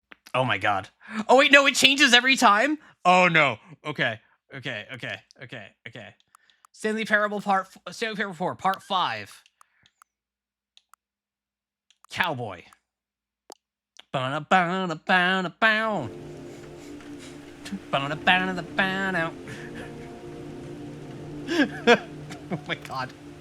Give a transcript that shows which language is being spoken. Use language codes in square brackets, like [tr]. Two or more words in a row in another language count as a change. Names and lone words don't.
[en] Oh my god. Oh wait, no, it changes every time? Oh no. Okay. Stanley Parable 4, Part 5. Cowboy. Ba-na-ba-na-ba-na-bow. Ba-na-ba-na-ba-na. Oh my god.